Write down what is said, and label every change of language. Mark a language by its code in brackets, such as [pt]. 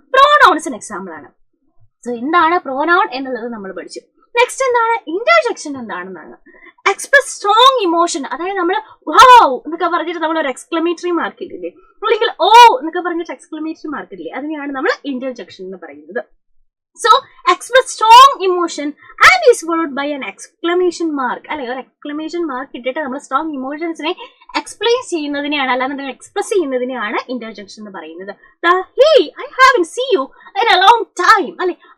[ml] പ്രോനൗൺസിന് example ആണ്. So എന്താണ് pronoun എന്നുള്ളത് നമ്മൾ പഠിച്ചു. നെക്സ്റ്റ് എന്താണ്? ഇന്റർജെക്ഷൻ എന്താണെന്നാണ്. എക്സ്പ്രസ് സ്ട്രോങ് ഇമോഷൻ, അതായത് നമ്മൾ വൗ എന്നൊക്കെ പറഞ്ഞിട്ട് നമ്മൾ ഒരു എക്സ്ക്ലമേറ്ററി മാർക്ക് ഇല്ലേ, അല്ലെങ്കിൽ ഓ എന്നൊക്കെ പറഞ്ഞിട്ട് എക്സ്ക്ലമേറ്ററി മാർക്ക് ഇല്ലേ, അതിനെയാണ് നമ്മൾ ഇന്റർജെക്ഷൻ എന്ന് പറയുന്നത്. [en] So express strong emotion and is followed by an exclamation mark [ml] അല്ലെ. ഒരു എക്സ്ക്ലമേഷൻ മാർക്ക് ഇട്ടിട്ട് നമ്മൾ സ്ട്രോങ് ഇമോഷൻസിനെ എക്സ്പ്ലെയിൻ ചെയ്യുന്നതിനെയാണ്, അല്ലാതെ എക്സ്പ്രസ് ചെയ്യുന്നതിനെയാണ് ഇന്റർജെക്ഷൻ എന്ന് പറയുന്നത്. [en] Hey, I haven't seen you in a long time [ml] അല്ലെ.